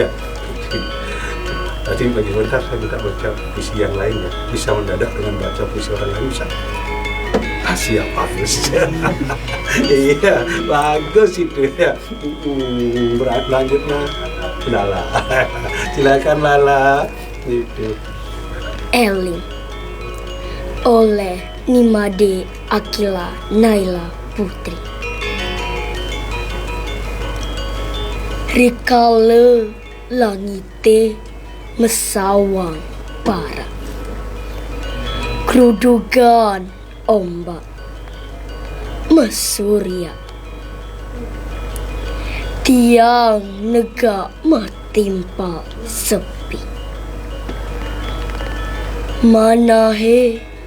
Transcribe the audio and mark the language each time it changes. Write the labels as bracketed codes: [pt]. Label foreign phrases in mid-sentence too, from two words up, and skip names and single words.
[id] Tadi bagi sebentar saya minta baca puisi yang lain ya. Bisa mendadak dengan baca puisi orang lain bisa. Siap bagus. Iya, bagus itu ya. Berat lanjutnya. Lala. Silakan Lala. Itu. Eling oleh Nimade Akila Naila Putri. [ban] Rikala langite mesawang para kerudugan ombak mesurya tiang negak matimpa sepi manahe